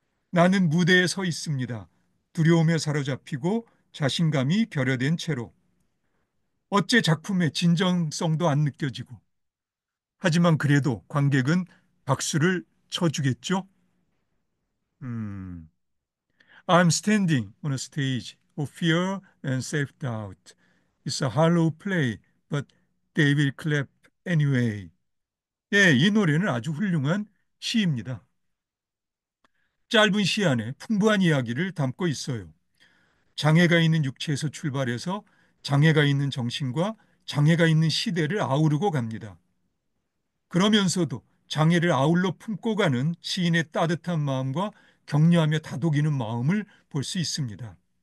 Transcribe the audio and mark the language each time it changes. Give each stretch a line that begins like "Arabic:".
Korean: 나는 무대에 서 있습니다. 두려움에 사로잡히고 자신감이 결여된 채로. 어째 작품의 진정성도 안 느껴지고. 하지만 그래도 관객은 박수를 쳐주겠죠? 음.
English: I'm standing on a stage of fear and self-doubt. It's a hollow play, but they will clap anyway.
Korean: 예, 이 노래는 아주 훌륭한 시입니다. 짧은 시 안에 풍부한 이야기를 담고 있어요. 장애가 있는 육체에서 출발해서 장애가 있는 정신과 장애가 있는 시대를 아우르고 갑니다. 그러면서도 장애를 아울러 품고 가는 시인의 따뜻한 마음과 격려하며 다독이는 마음을 볼 수 있습니다.